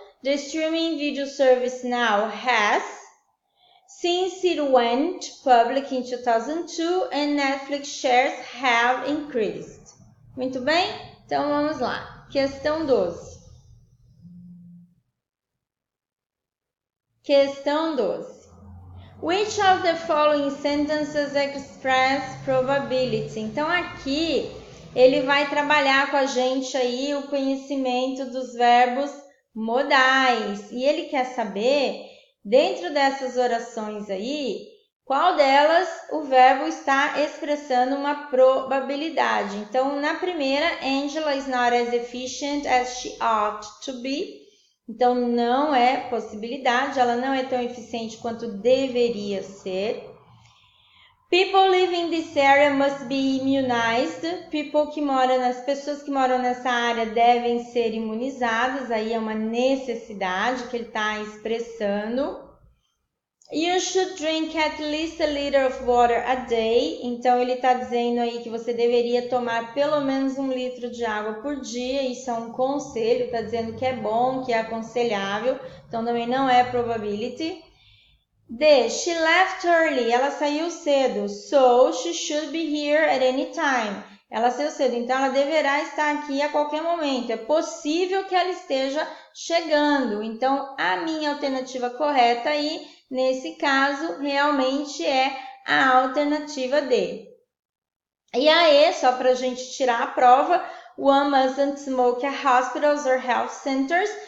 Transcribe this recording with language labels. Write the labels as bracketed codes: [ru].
[en] The streaming video service now has, since it went public in 2002, and Netflix shares have increased. [pt] Muito bem? Então, vamos lá. Questão 12. Questão 12. [en] Which of the following sentences express probability? [pt] Então, aqui, ele vai trabalhar com a gente aí o conhecimento dos verbos modais. E ele quer saber, dentro dessas orações aí, qual delas o verbo está expressando uma probabilidade. Então, na primeira, [en] Angela is not as efficient as she ought to be. [pt] Então, não é possibilidade, ela não é tão eficiente quanto deveria ser. [en] People living in this area must be immunized. [pt] As pessoas que moram nessa área devem ser imunizadas. Aí é uma necessidade que ele está expressando. [en] You should drink at least a liter of water a day. [pt] Então ele está dizendo aí que você deveria tomar pelo menos 1 litro de água por dia. Isso é um conselho, está dizendo que é bom, que é aconselhável. Então também não é probability. [en] D. She left early. [pt] Ela saiu cedo. [en] So, she should be here at any time. [pt] Ela saiu cedo, então ela deverá estar aqui a qualquer momento. É possível que ela esteja chegando. Então, a minha alternativa correta aí, nesse caso, realmente é a alternativa D. E a E, só para a gente tirar a prova, [en] one mustn't smoke at hospitals or health centers.